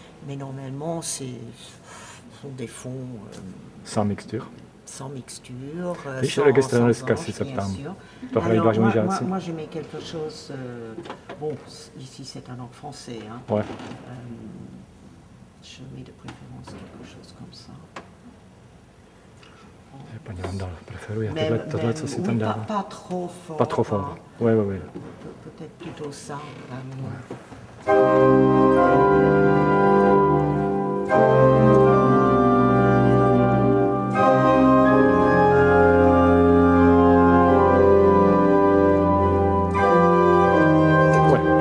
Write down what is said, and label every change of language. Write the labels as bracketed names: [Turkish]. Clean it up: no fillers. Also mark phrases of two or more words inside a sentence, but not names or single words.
[French] mais normalement, ce sont des fonds Sans mixture. sans mixture, [Czech] Víš, [French] sans [Czech] registrujeme [French] sans [Czech] dneska si [French] ange, [Czech] se [French] bien [Czech] ptám. [French] sûr. [Czech] Tohle [French] Alors, [Czech] Ivaš [French] moi, [Czech] může [French] moi, [Czech] asi. [French] moi, je mets quelque chose, bon, ici c'est un langue français, hein, Ouais. je mets de préférence quelque chose comme ça. [Czech] Paní Vandal preferuje [French] Même- [Czech] tohle, co si [French] oui, [Czech] tam [French] pas, [Czech] dává. [French] pas trop fort. Pas trop fort. hein. Oui, oui, oui. Peut-être plutôt ça. Ouais.